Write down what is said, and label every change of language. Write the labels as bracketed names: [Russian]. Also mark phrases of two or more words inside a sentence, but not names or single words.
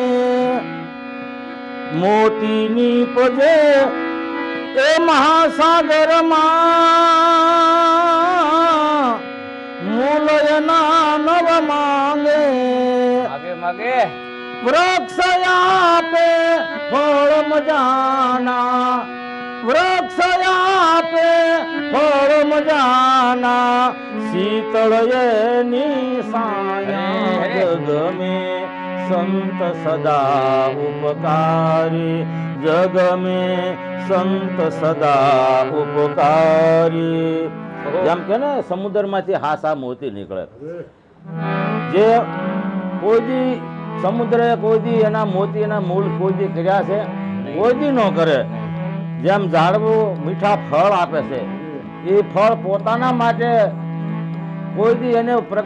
[Gujarati] મોતીની પજે એ મહાસાગરમાં, મૂલ એના નવ માંગે. વૃક્ષ આપે ફળ મજાના, વૃક્ષ આપે ફળ મજાના, શીતળ એની સાયા જગ में, [Hindi] संत सदा उपकारी जग में, संत सदा उपकारी. [Gujarati] જેમ કે ને સમુદ્રમાંથી હાસા મોતી નીકળે, જે કોઈ દી સમુદ્રએ કોઈ દી એના મોતીના મૂળ કોઈ દી કર્યા છે, કોઈ દી ન કરે. જેમ ઝાડવું મીઠા ફળ આપે છે, એ ફળ પોતાના માટે કોઈ દી એને પ્રગટ નથી કરે.